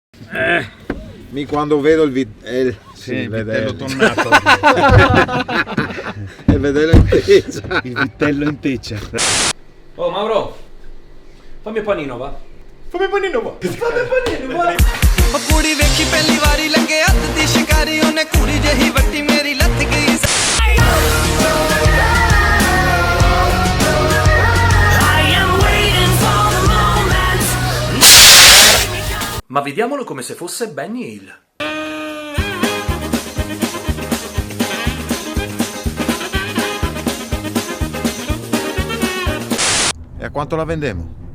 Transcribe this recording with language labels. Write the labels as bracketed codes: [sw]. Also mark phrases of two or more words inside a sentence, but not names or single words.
[it] Mi quando vedo il vitello tonnato. E vederlo in teccia. Il vitello in teccia. Oh Mauro, fammi un panino va. Fammi un panino va. [pa] ਕੁੜੀ ਵੇਖੀ ਪਹਿਲੀ ਵਾਰੀ ਲੰਗੇ ਹੱਥ ਦੀ ਸ਼ਿਕਾਰੀ ਉਹਨੇ ਕੁੜੀ ਜਿਹੀ ਵੱਟੀ ਮੇਰੀ ਲੱਥ ਗਈ [it] Ma vediamolo come se fosse Benny Hill. E a quanto la vendemo?